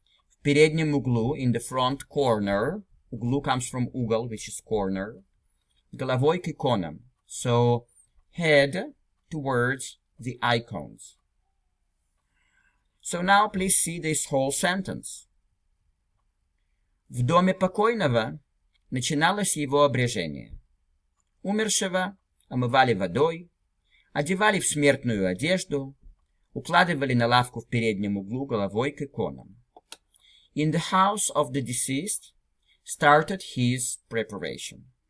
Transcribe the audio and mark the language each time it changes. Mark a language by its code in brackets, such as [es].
[ru] В переднем углу, [en] in the front corner. Углу comes from угол, which is corner. [ru] Головой к иконам. [en] So head towards the icons. So now please see this whole sentence. [ru] В доме покойного начиналось его обрежение. Умершего омывали водой, одевали в смертную одежду, укладывали на лавку в переднем углу головой к иконам. [en] In the house of the deceased started his preparation.